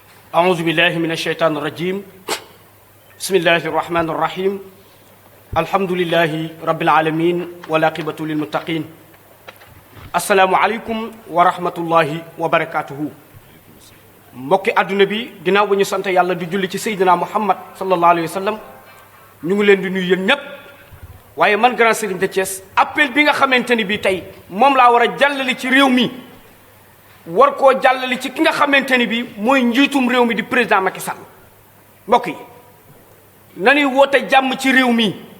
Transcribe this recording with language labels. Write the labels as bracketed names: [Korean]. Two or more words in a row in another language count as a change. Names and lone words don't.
[Arabic] أعوذ بالله من الشيطان الرجيم بسم الله الرحمن الرحيم الحمد لله رب العالمين والعاقبة للمتقين السلام عليكم ورحمة الله وبركاته [Wolof] mbokki àdduna bi ginnaaw ba ñu sant yàlla di julli ci Seydina Muhammad [Arabic] صلى الله عليه وسلم [Wolof] ñu ngi leen di nuyu yéen ñépp waaye man Grand Serigne de Thiès appel bi nga xamante ni bii tey moom laa war a jàllale ci réew mi war koo jàllale ci ki nga xamante ni bii mooy njiitum réew mi di président Macky Sall mbokk yi nañuy woote jàmm ci réew mi